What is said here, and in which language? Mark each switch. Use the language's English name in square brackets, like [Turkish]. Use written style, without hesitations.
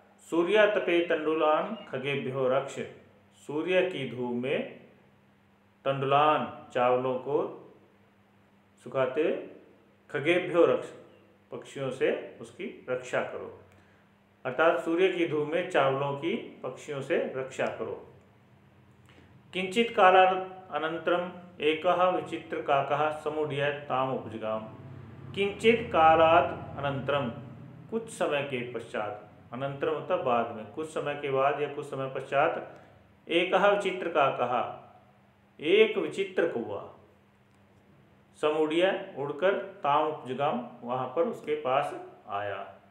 [Sanskrit] सूर्य तपे तंडुलान खगेभ्यो रक्ष। [Hindi] सूर्य की धूप में तंडुलान चावलों को सुखाते, खगेभ्यो रक्ष पक्षियों से उसकी रक्षा करो। अर्थात सूर्य की धूप में चावलों की पक्षियों से रक्षा करो। [Sanskrit] किंचित कालानन्तरम् एकः विचित्रकाकः समुड्य ताम् उपजगाम। किंचित कालात् अनंतरम, [Hindi] कुछ समय के पश्चात, अनंतरम मतलब बाद में, कुछ समय के बाद या कुछ समय पश्चात, [Sanskrit] एकः विचित्रकाकः, [Hindi] एक विचित्र कौवा, समुड्य उड़कर, [Sanskrit] ताम उपजगाम [Hindi] वहाँ पर उसके पास आया।